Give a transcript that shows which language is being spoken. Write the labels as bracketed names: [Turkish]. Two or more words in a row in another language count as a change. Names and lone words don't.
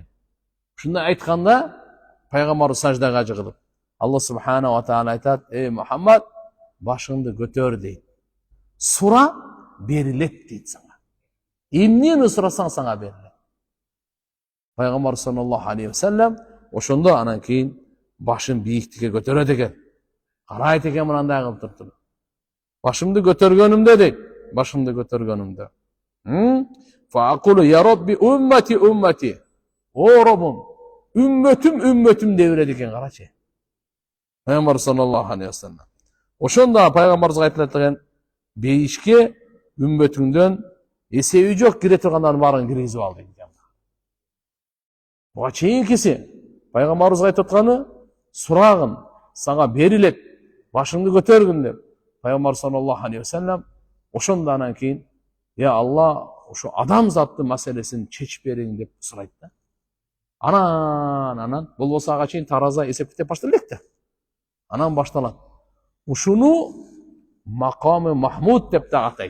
[Kyrgyz] Ушундай айтканда пайгамбар саждага жыгылып, [Arabic] الله سبحانه وتعالى [Kyrgyz] айтат, Мухаммад, башыңды көтөр дейт. Сура берилет дейт сага. Эмнени сурасаң сага берилет. Пайгамбар [Arabic] صلى الله عليه وسلم [Kyrgyz] ошондо анан кийин башын бийиктикке көтөрөт экен. Карайт экен мындай кылып туруп. Башымды көтөргөнүмдө дейт. Башымды көтөргөнүмдө. [Arabic] فأقول يا رب أمتي. [Kyrgyz] О Роббум, үммөтүм деп берет экен, карачы. [Arabic] Пайгамбар صلى الله عليه وسلم. [Kyrgyz] Ошондо пайгамбарыбызга айтылат экен, бейишке үммөтүңдөн эсеби жок кире тургандардын баарын киргизип ал дейт. Буга чейинкиси пайгамбарыбызга айтып атканы, сурагын сага берилет, башыңды көтөргүн деп. Пайгамбар [Arabic] صلى الله عليه وسلم [Kyrgyz] ошондо анан кийин, я Алла, ошо адамзаттын маселесин чечип бериң деп сурайт да. Анан болбосо ага чейин тараза эсеп китеп башталып элек да. Анан башталат. Ушуну макамы Махмуд деп да атайт.